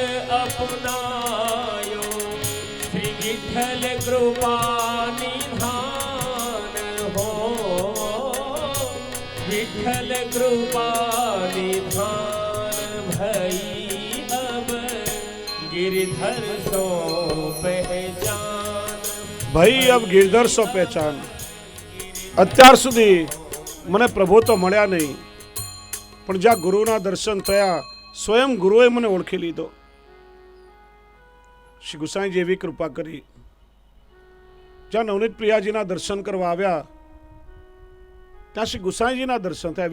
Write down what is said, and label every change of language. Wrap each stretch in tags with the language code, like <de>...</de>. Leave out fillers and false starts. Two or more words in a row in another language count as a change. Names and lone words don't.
<hi>अपनायो श्री विठ्ठल कृपा निधान हो विठ्ठल कृपा निधान भई अब गिरधर सो पहचान भई अब गिरधर सो पहचान.</hi> <gu>અત્યાર સુધી મને પ્રભુ તો મળ્યા નહીં, પણ જ્યાં ગુરુના દર્શન થયા સ્વયં ગુરુએ મને ઓળખી લીધો. શ્રી ગુસાઈજી એવી કૃપા કરી. જ્યાં નવનીત પ્રિયાજીના દર્શન કરવા આવ્યા ત્યાં શ્રી ગુસાઈજીના દર્શન થયા.</gu>